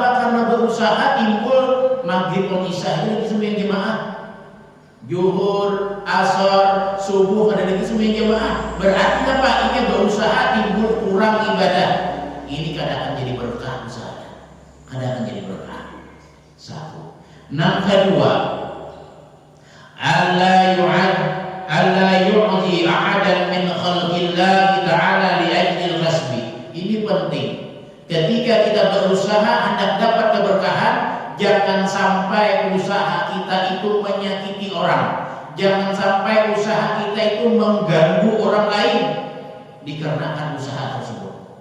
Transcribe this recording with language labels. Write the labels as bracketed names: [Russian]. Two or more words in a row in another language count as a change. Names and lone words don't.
[Indonesian] Karena berusaha timbul maghrib dan isya lagi sembahyang jamaah. Zuhur, asar, subuh ada lagi sembahyang jamaah. Berarti apa? Ini berusaha timbul kurang ibadah. Ini kadang akan jadi berkah usahanya. Kadang akan jadi berkah. Satu. Yang kedua, [Arabic] ألا يؤتي أحدا من خلق الله تعالى لأجل الكسب. [Indonesian] Ini penting. Ketika kita berusaha hendak dapat keberkahan, jangan sampai usaha kita itu menyakiti orang. Jangan sampai usaha kita itu mengganggu orang lain dikarenakan usaha tersebut.